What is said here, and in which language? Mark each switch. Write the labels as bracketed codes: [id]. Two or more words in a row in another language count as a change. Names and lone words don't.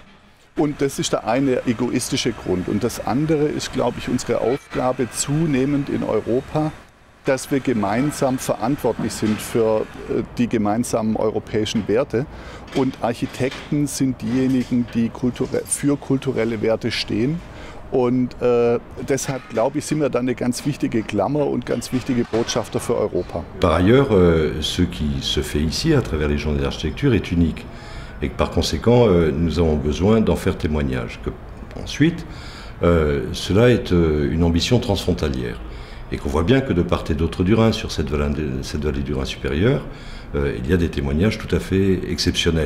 [de] Und das ist der eine egoistische Grund. Und das andere ist, glaube ich, unsere Aufgabe zunehmend in Europa, dass wir gemeinsam verantwortlich sind für die gemeinsamen europäischen Werte. Und Architekten sind diejenigen, die für kulturelle Werte stehen. Und deshalb, glaube ich, sind wir dann eine ganz wichtige Klammer und ganz wichtige Botschafter für Europa. [fr] Par ailleurs, ce qui se fait ici à travers les journées d'architecture est unique. Et que par conséquent, nous avons besoin d'en faire témoignage. Ensuite, cela est une ambition transfrontalière. Et qu'on voit bien que de part et d'autre du Rhin, sur cette vallée du Rhin supérieur, il y a des témoignages tout à fait exceptionnels.